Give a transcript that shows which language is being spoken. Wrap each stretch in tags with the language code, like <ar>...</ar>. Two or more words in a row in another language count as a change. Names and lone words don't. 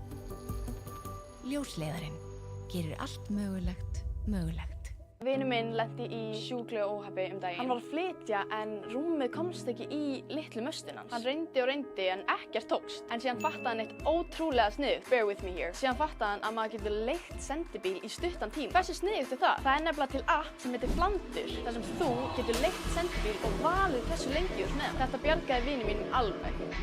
<is>Ljósleiðarinn gerir allt mögulegt mögulegt. Vinur minn lenti í sjúklegu óhappi daginn. Hann var að flytja en rúmið komst ekki í litlu möstun hans. Hann reyndi og reyndi en ekkert tókst. En síðan fattaði hann eitt ótrúlega sniðugt.</is> <en>Bear with me here.</en> <is>Síðan fattaði hann að maður getur leigt sendibíl í stuttan tíma. Hversu sniðugt það? Það nefnilega til app sem heitir Flandur, þar sem þú getur leigt sendibíl og valið hversu lengi þú ert með hann. Þetta bjargaði vinur mínum alveg.</is>